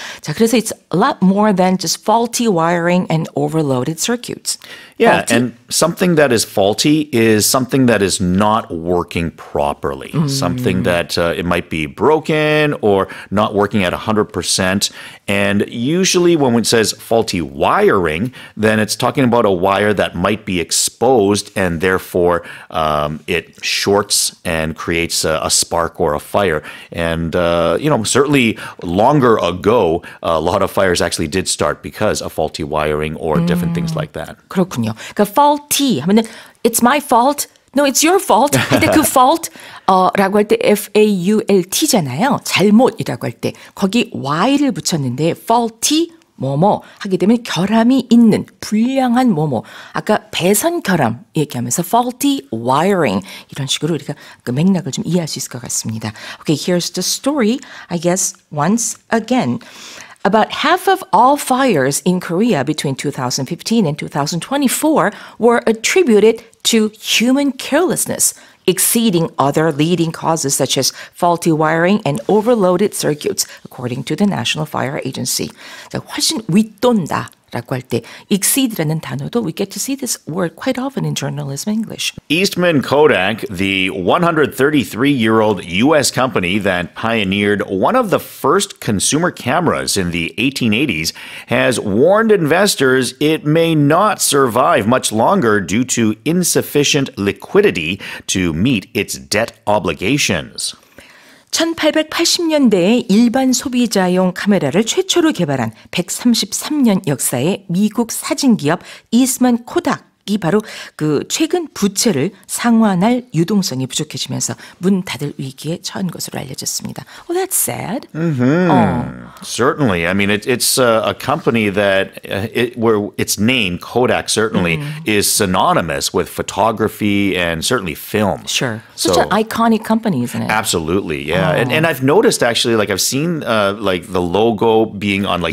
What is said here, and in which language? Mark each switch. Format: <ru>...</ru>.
<en>자, 그래서 it's a lot more than just faulty wiring and overloaded circuits. Yeah, faulty? and something that is faulty is something that is not working properly. Something that it might be broken or not working at 100%. And usually when it says faulty wiring, then it's talking about a wire that might be exposed and therefore it shorts and creates a spark or a fire. And, certainly longer ago, a lot of fires actually did start because of faulty wiring or different things like that.</en> <ko>그렇군요. 그러니까 faulty 하면은 it's my fault.</ko> <en>No, it's your fault.</en> <ko>근데 그 fault 라고 할 때 fault잖아요. 잘못이라고 할 때 거기 y를 붙였는데 faulty 뭐뭐 하게 되면 결함이 있는 불량한 뭐뭐 아까 배선 결함 얘기하면서 faulty wiring 이런 식으로 우리가 그 맥락을 좀 이해할 수 있을 것 같습니다.</ko> <en>Okay, here's the story. I guess once again. About half of all fires in Korea between 2015 and 2024 were attributed to human carelessness, exceeding other leading causes such as faulty wiring and overloaded circuits, according to the National Fire Agency.</en> <ko>자, 훨씬 윗돈다.</ko> <en>라고 할 때 exceed라는 단어도 we get to see this word quite often in journalism English. Eastman Kodak, the 133-year-old U.S. company that pioneered one of the first consumer cameras in the 1880s, has warned investors it may not survive much longer due to insufficient liquidity to meet its debt obligations.</en> <ko>1880년대에 일반 소비자용 카메라를 최초로 개발한 133년 역사의 미국 사진기업 이스만 코닥이 바로 그 최근 부채를 상환할 유동성이 부족해지면서 문 닫을 위기에 처한 것으로 알려졌습니다.</ko> <en>Oh, that's sad. Certainly. I mean, it's a company that where its name, Kodak, certainly is synonymous with photography and certainly film. Sure. Such an iconic company, isn't it? Absolutely, yeah. And I've noticed actually, like I've seen like the logo being on like</en>